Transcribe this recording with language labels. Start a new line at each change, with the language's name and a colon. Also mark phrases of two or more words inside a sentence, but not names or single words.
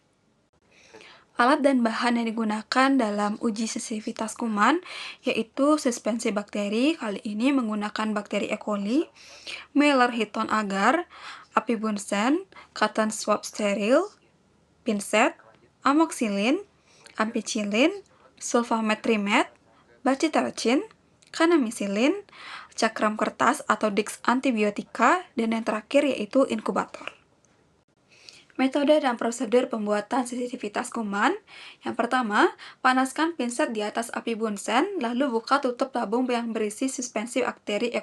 Indonesian: Alat dan bahan yang digunakan dalam uji sensitivitas kuman yaitu suspensi bakteri, kali ini menggunakan bakteri E. coli, Mueller-Hinton agar, api bunsen,
English: cotton swab
Indonesian: steril, pinset, amoxicillin, ampicillin, sulfametrimet, bacitericin, kanamicillin, cakram kertas atau Dix antibiotika, dan yang terakhir yaitu inkubator. Metode dan prosedur pembuatan sensitivitas kuman. Yang pertama, panaskan pinset di atas api bunsen, lalu buka tutup tabung yang berisi suspensi bakteri E.